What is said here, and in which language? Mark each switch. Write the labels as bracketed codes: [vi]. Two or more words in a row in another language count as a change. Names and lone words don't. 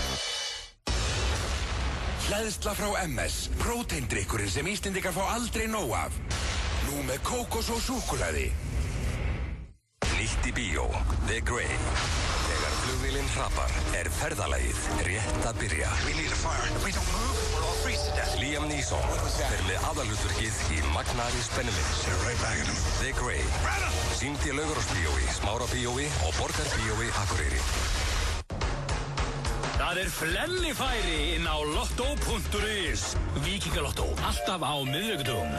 [is] Hleðsla frá MS, próteindrykkurinn sem Íslendingar fá aldrei nóg af. Nú með kókos og súkkulaði. Nýtt í bíó, The Grey. Þegar flugvélinn hrapar, ferðalagið rétt að byrja. [en] We need a fire. If we don't move, we'll all freeze to death. [is] Liam Neeson fer með aðalhlutverkið í magnaðri spennumynd. The Grey. Sýnd í Laugarásbíói, Smárabíói og Borgarbíói Akureyri. Það flellifæri inn á lotto.is. Víkingalottó, alltaf á miðvikudögum.